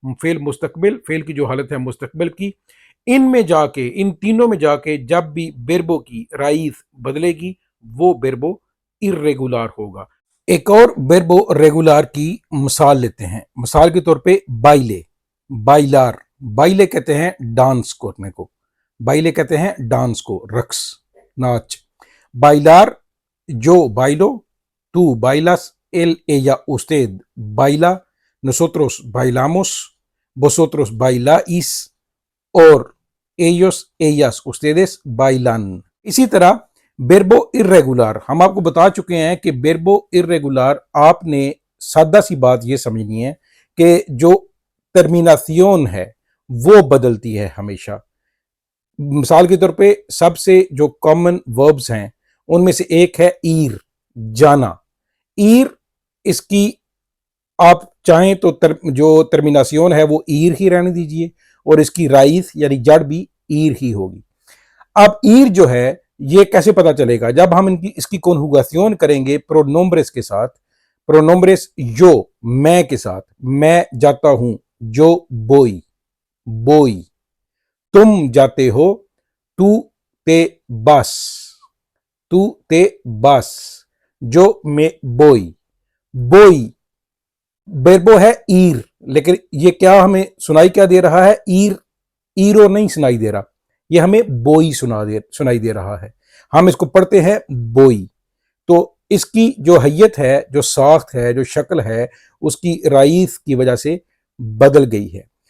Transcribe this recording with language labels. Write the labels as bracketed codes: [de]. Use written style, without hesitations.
[hi] Fail मुस्तकबिल, fail की जो हालत है मुस्तकबिल की, इनमें जाके, इन तीनों में जाके जब भी बेरबो की राइज बदलेगी वो बेरबो इर्रेगुलर होगा। एक और बेरबो रेगुलर की मिसाल लेते हैं। मिसाल के तौर पे बाइले, बाइलार। बाइले कहते हैं डांस करने को, बाइले कहते हैं डांस को, रक्स, नाच। [es] Bailar, yo bailo, tú bailas, él, ella, usted baila, nosotros bailamos, vosotros bailáis [hi] और [es] ellos, ellas, ustedes bailan। [hi] इसी तरह बेरबो इर्रेगुलर, हम आपको बता चुके हैं कि बेरबो इर्रेगुलर आपने सादा सी बात ये समझनी है कि जो टर्मिनासियोन है वो बदलती है हमेशा। मिसाल के तौर पे सबसे जो कॉमन वर्ब्स हैं उनमें से एक है ईर, जाना। ईर, इसकी आप चाहें तो जो टर्मिनासियोन है वो ईर ही रहने दीजिए और इसकी राइज यानी जड़ भी ईर ही होगी। अब ईर जो है ये कैसे पता चलेगा? जब हम इनकी इसकी कॉन्जुगेशन करेंगे प्रोनोम्ब्रेस के साथ, प्रोनोम्ब्रेस यो, मैं के साथ, मैं जाता हूं, [es] जो बोई, बोई। [hi] तुम जाते हो, [es] तू ते बस, तू ते बस, [hi] जो मैं बोई, बोई। बेरबो है ईर, लेकिन ये क्या हमें सुनाई क्या दे रहा है? ईर, ईरो नहीं सुनाई दे रहा, ये हमें बोई सुनाई दे रहा है। हम इसको पढ़ते हैं बोई। तो इसकी जो हैयत है, जो साख्त है, जो शक्ल है, उसकी राइज की वजह से बदल गई है।